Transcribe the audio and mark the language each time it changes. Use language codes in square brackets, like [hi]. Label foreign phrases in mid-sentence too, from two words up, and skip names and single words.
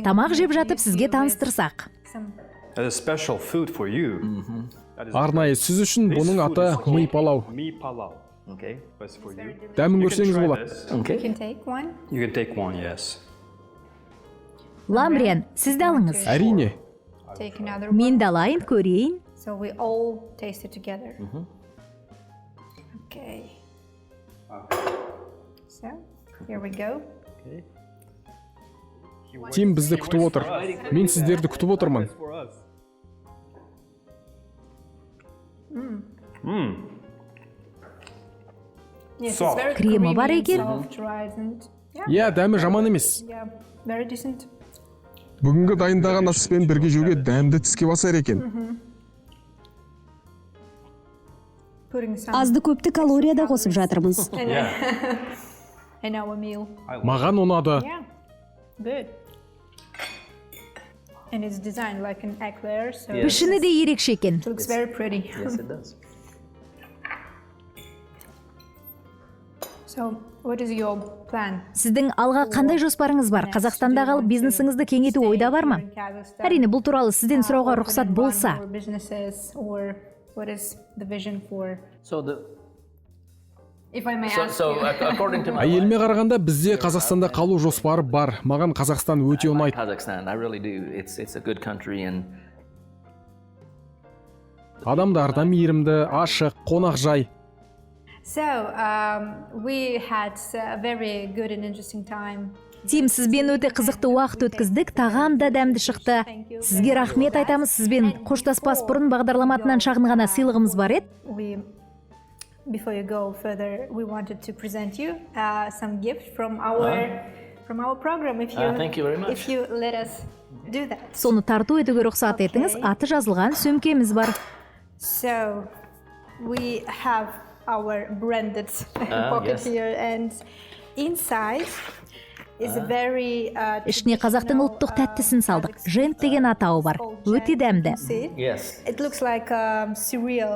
[kk] Тамақ жеп жатып сізге таныстырсақ. [en] some That's a special food for you. That is [kk] Арнайы сіз үшін бұның аты ми палау. mi palau. [en] Okay. That's for you. [kk] Дәмін [en] You can [kk] көрсеңіз [en] try [kk] болады. [en] this. you Okay. can take one. You can take one, yes. [kk] Ламриан, сіз де алыңыз. Әрине. [en] Take another one. [kk] Мен де алайын, көрейін. [en] So we all taste it together. Okay. So here we go. [kk] Тим бізді күтіп отыр. Мен сіздерді күтіп отырмын. [en] Yes, it's Soft. very [kk] Кремі бар [en] creamy, [kk] екен. [en] soft, right, and [kk] Иә, дәмі жаман емес. [en] yeah, very decent. [kk] Бүгінгі дайындаған аспен бірге жеуге дәмді тіске басар екен. [en] Putting some [kk] Азды көпті калория да қосып жатырмыз. [en] in our meal. [kk] Маған ұнады. [en] Yeah, good. And it's designed like an eclair, so Yeah. [kk] Пішіні де ерекше екен. [en] it looks very pretty. Yes, it does. So, what is your plan? [kk] Сіздің алға қандай жоспарыңыз бар? Қазақстанда қалып бизнесіңізді кеңейту ойда бар ма? Әрине, бұл туралы сізден сұрауға рұқсат болса. [en] Or businesses, or what is the vision for? So the If I may so, ask so you. according to my [kk] Әйеліме қарағанда бізде Қазақстанда қалу жоспары бар. Маған Қазақстан өте ұнайды. [en] Kazakhstan, I really do. It's a good country and [kk] Адамдар да мейірімді, ашық, қонақжай. [en] So, we had a very good and interesting time. [kk] Тим, сізбен өте қызықты уақыт өткіздік, тағам да дәмді шықты. Сізге рахмет айтамыз, сізбен қоштаспас бұрын бағдарламасынан шағын ғана сыйлығымыз бар еді. [en] Before you go further, we wanted to present you some gift from our program. thank you very much. If you let us do that. [kk] Соны тарту етуге рұқсат етіңіз, аты жазылған сөмкеміз бар. [en] So we have our branded pocket yes. here, and inside is a very [kk] Ішіне қазақтың ұлттық тәттісін салдық. Жент деген атауы бар. Өте дәмді. [en] See? yes. It looks like cereal,